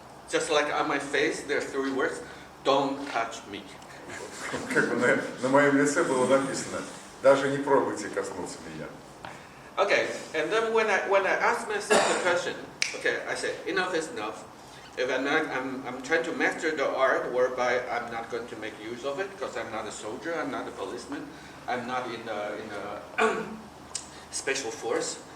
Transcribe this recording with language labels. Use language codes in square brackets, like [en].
[en] Just like on my face, there are 3 words: "Don't touch me." [ru] Как бы на моем лице было написано: даже не пробуйте коснуться меня. [en] Okay, and then when I ask myself the question, okay, I say enough is enough. If I'm trying to master the art whereby I'm not going to make use of it because I'm not a soldier, I'm not a policeman, I'm not in a special force.